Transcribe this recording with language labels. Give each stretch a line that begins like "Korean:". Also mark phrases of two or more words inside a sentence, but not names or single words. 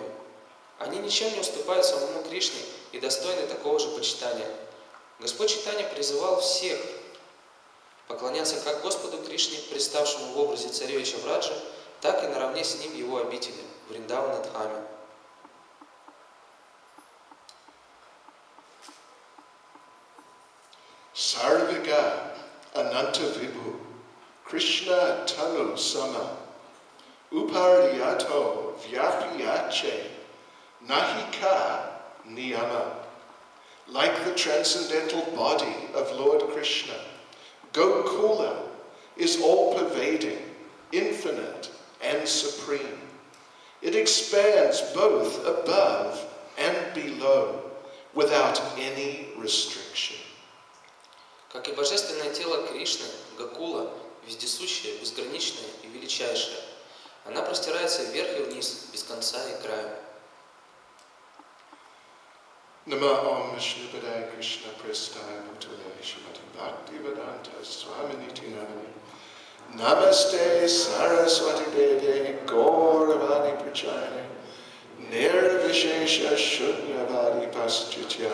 Russian: Они ничем не уступают самому Кришне и достойны такого же почитания. Господь Чайтанья призывал всех поклоняться как Господу Кришне, представшему в образе царевича Враджа, так и наравне с ним его обители, Вриндавана-дхаме.
Bangla: সর্বগ অনন্ত বিভু কৃষ্ণ তনু সম উপর্যধো ব্যাপিয়াছে নাহিক নিয়ম.
English: Like the transcendental body of Lord Krishna, Gokula is all-pervading, infinite, and supreme. It expands both above and below without any restriction.
Russian: Как и божественное тело Кришны, Гакула, вездесущая, безграничная и величайшая. Она простирается вверх и вниз, без конца и края.
Sanskrit: नम ओं विष्णुपादाय कृष्ण प्रेष्ठाय भूतले श्रीमते भक्ति वेदान्त स्वामिन्निति नामिने नमस्ते सारस्वते देवे गौरवाणी प्रचारिणे निर्विशेष शून्यवादि पाश्चात्य